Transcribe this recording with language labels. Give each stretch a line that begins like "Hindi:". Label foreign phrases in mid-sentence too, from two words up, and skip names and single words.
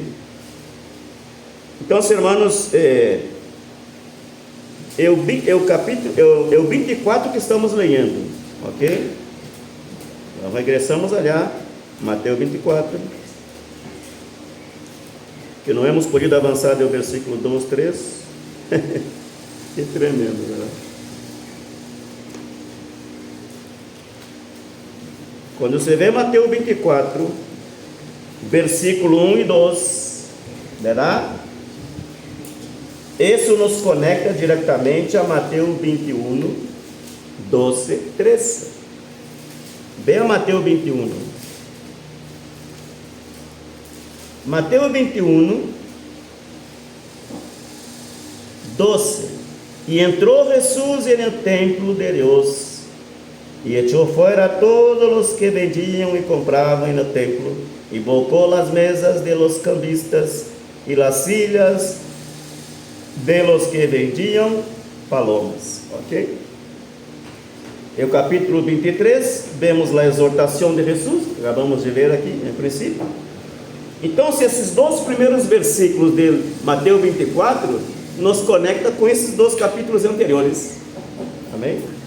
Portuguese: Então, irmãos, é o 24 que estamos lendo, ok? Nós regressamos allá, Mateus 24, que não
Spanish: hemos podido
Portuguese: avançar do versículo 2, 3. Que tremendo, verdade? Quando você vê Mateus 24, versículo 1 e 2, verá? Isso nos conecta diretamente a Mateus 21, 12, 13. Veja Mateus 21. Mateus 21, 12. E entrou
Spanish: Jesús en el templo de Dios, y echó fuera a todos los que vendían y compraban en el templo, y volcó las mesas de los cambistas y las sillas de los que vendían palomas.
Portuguese: Ok? E o capítulo 23, vemos a exortação de Jesus, que acabamos de ler aqui, em princípio. Então, se esses dois primeiros versículos de Mateus 24 nos conecta com esses dois capítulos anteriores. Amém?